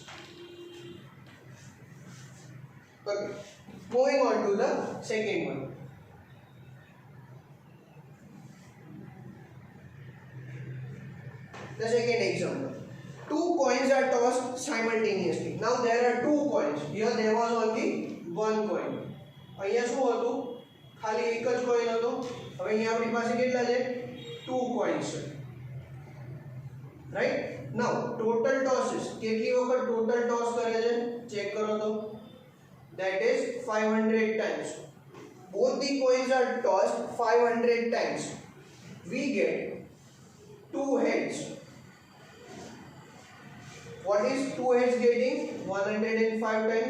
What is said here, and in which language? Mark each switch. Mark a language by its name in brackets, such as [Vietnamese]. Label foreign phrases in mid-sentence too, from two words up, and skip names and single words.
[English] Okay, moving on to the second one. The second example, two coins are tossed simultaneously. Now there are two coins. Here there was only one coin. [Gujarati] અહીંયા શું હતું? ખાલી એક જ coin હતો. હવે અહીંયા આપણી પાસે કેટલા છે? Two coins છે. [English] Right? Now total tosses. [Gujarati] કેટલી વખત [English] total toss [Gujarati] કરે છે? ચેક કરો તો. [English] That is 500 times. Both the coins are tossed 500 times. We get two heads. What is two heads getting? 105 times.